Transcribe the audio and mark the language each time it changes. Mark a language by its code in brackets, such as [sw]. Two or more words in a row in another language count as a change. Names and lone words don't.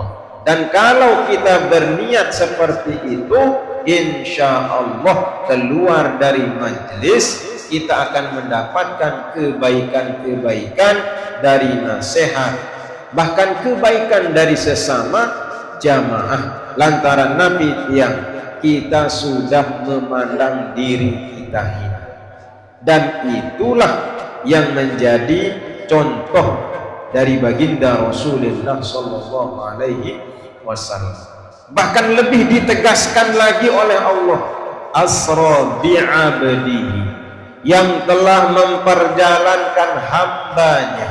[id] Dan kalau kita berniat seperti itu, [ar] insya Allah [id] keluar dari majelis kita akan mendapatkan kebaikan-kebaikan dari nasihat, bahkan kebaikan dari sesama jamaah. Lantaran Nabi yang kita sudah memandang diri kita hina, dan itulah yang menjadi contoh dari baginda Rasulullah [ar] sallallahu alaihi wasallam. [id] Bahkan lebih ditegaskan lagi oleh Allah, [ar] asra bi'abdihi [id] yang telah memperjalankan hambanya.